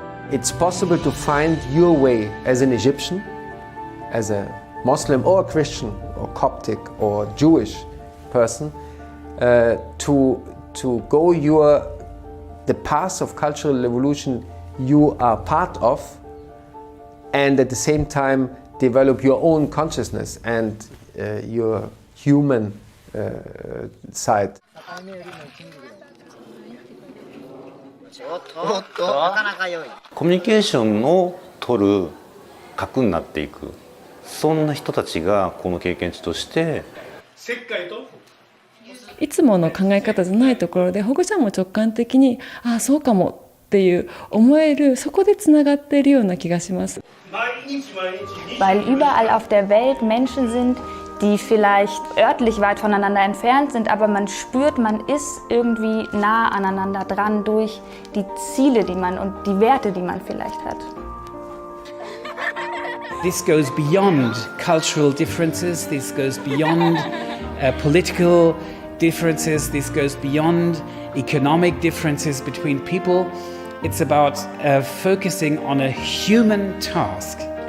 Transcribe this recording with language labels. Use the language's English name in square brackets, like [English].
[English] It's possible to find your way as an Egyptian, as a Muslim or a Christian or Coptic or Jewish person, to go the path of cultural evolution you are part of, and at the same time develop your own consciousness and your human side. [Japanese] コミュニケーションを取る核になっていく、そんな人たちがこの経験値としていつもの考え方じゃないところで保護者も直感的にあそうかもっていう思える、そこでつながっているような気がします。 [German] Weil überall auf der Welt Menschen sind, die vielleicht örtlich weit voneinander entfernt sind, aber man spürt, man ist irgendwie nah aneinander dran durch die Ziele, die man und die Werte, die man vielleicht hat. [English] This goes beyond cultural differences, this goes beyond political differences, this goes beyond economic differences between people. It's about focusing on a human task.